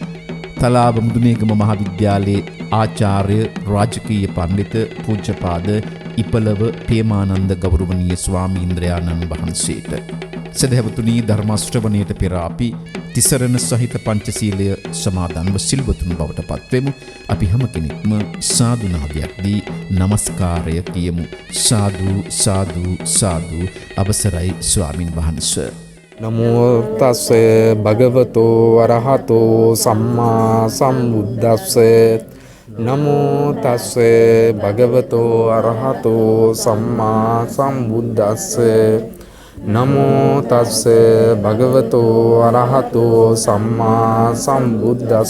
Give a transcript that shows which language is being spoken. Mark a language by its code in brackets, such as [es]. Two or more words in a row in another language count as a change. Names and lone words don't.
[si] තලාව මුදුනේගම මහාවිද්‍යාලයේ ආචාර්ය රාජකීය පණ්ඩිත පූජ්‍යපාද ඉපලව ප්‍රේමානන්ද ගෞරවනීය ස්වාමීන්ද්‍රයාණන් වහන්සේට, සදහැවතුනි ධර්ම ශ්‍රවණයට පෙර අපි තිසරණ සහිත පංචශීලය සමාදන්ව සිල්වතුන් බවට පත්වෙමු. අපි හැම කෙනෙක්ම සාදු නාදයක් දී নমස්කාරය කියමු. සාදු සාදු සාදු. අවසරයි ස්වාමින් වහන්සේ. [pi] නමෝ තස්ස භගවතෝ අරහතෝ සම්මා සම්බුද්දස්ස. නමෝ තස්ස භගවතෝ අරහතෝ සම්මා සම්බුද්දස්ස. නමෝ තස්ස භගවතෝ අරහතෝ සම්මා සම්බුද්දස්ස.